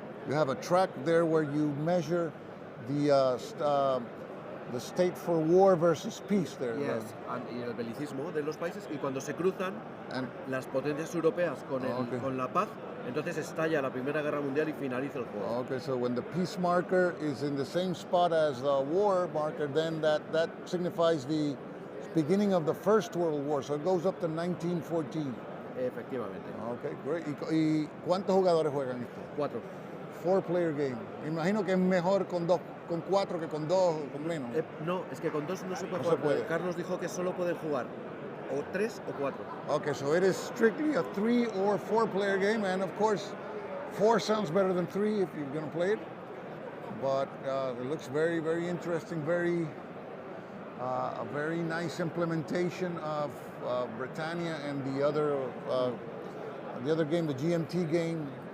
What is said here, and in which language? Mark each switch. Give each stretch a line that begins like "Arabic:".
English: you have a track there where you measure the state for war versus peace there.
Spanish: yes, y el belicismo de los países, y cuando se cruzan
English: And
Spanish: las potencias europeas
English: Okay.
Spanish: con la paz, entonces estalla la Primera Guerra Mundial y finaliza el juego.
English: okay, so when the peace marker is in the same spot as the war marker, then that signifies the beginning of the First World War. So it goes up to 1914.
Spanish: Efectivamente.
English: Okay, great.
Spanish: ¿Y cuántos jugadores juegan esto? 4.
English: 4-player game.
Spanish: Imagino que es mejor con 4 que con 2 o con menos. No, es que con 2 no se puede No se jugar. puede. Carlos dijo que solo pueden jugar o 3 o 4.
English: Okay, so it is strictly a 3 or 4-player game, and of course, 4 sounds better than 3 if you're going to play it. But it looks very, very interesting. A very nice implementation of Britannia and the other game, the GMT game.